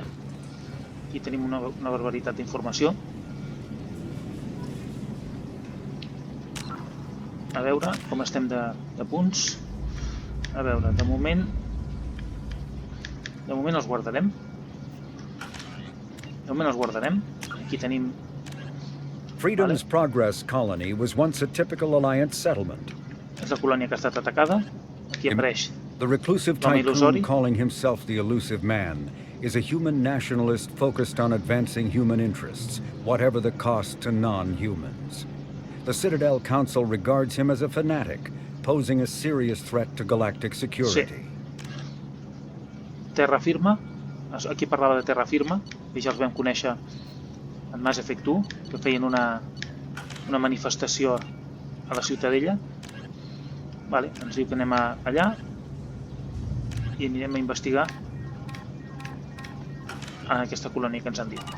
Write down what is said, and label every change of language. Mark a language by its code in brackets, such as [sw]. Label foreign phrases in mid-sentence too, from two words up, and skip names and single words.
[ca] Aquí tenim una barbaritat d'informació. A veure com estem de punts. A veure, de moment els guardarem. Aquí tenim... [en] Freedom's Progress colony was once a typical Alliance settlement. [ca] És la colònia que ha estat atacada. Aquí apareix [en] The reclusive [ca] l'home [en] tycoon [ca] Il.lusori. [en] calling himself the Elusive Man is a human nationalist focused on advancing human interests, whatever the cost to non-humans. The Citadel Council regards him as a fanatic, posing a serious threat to galactic security. [ca] Terra firma. Aquí parlava de terra firma, i ja els vam conèixer en Mass Effect 1, que feien una manifestació a la Ciutadella. Vale, ens diu que anem allà i anirem a investigar a aquesta colònia que ens han dit.